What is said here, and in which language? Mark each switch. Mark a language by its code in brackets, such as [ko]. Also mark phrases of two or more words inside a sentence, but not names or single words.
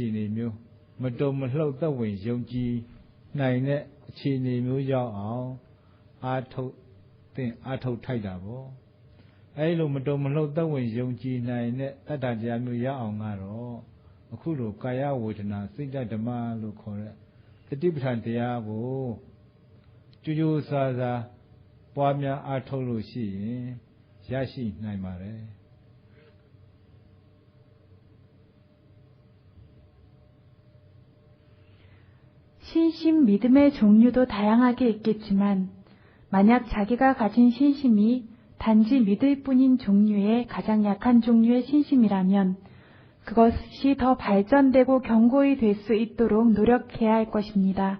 [my] အနေမျိုးမတုံမလှုပ်သက်ဝင်ယုံကြည်နိုင်တဲ့အခြေအနေမျိုးရောက်အောင်အားထုတ်ထိုက်တာပေါ့အဲဒီလိုမတုံမလှုပ်သက်ဝင်ယုံကြည်နိုင်တဲ့တတ္တတရားမျိုးရအောင်ကတော့အခုလိုကာယဝေဒနာစိတ်ဓမ္မလို့ခေါ်တဲ့တတိပဋ္ဌာန်တရားကိုကြိုးကြိုးစားစားပွားများအားထုတ်လို့ရှိရင်ရရှိနိုင်ပါတယ် [ko] 신심, 믿음의 종류도 다양하게 있겠지만 만약 자기가 가진 신심이 단지 믿을 뿐인 종류의 가장 약한 종류의 신심이라면 그것이 더 발전되고 견고히 될 수 있도록 노력해야 할 것입니다.